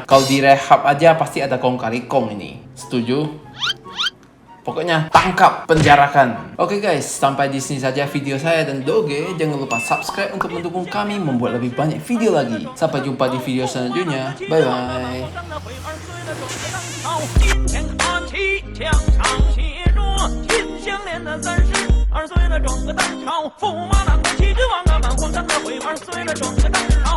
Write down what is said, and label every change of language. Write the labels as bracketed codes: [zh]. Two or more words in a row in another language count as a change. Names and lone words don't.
[id] Kalau direhab aja pasti ada kong kali kong ini. Setuju? Pokoknya tangkap, penjarakan. [en] Oke guys, [id] sampai di sini saja video saya dan Doge. Jangan lupa subscribe untuk mendukung kami membuat lebih banyak video lagi. Sampai jumpa di video selanjutnya. [en] Bye bye. [zh] 枪上写着秦香莲的32岁了，整个当朝驸马郎的旗帜王啊，满皇上的徽牌，随了整个当朝。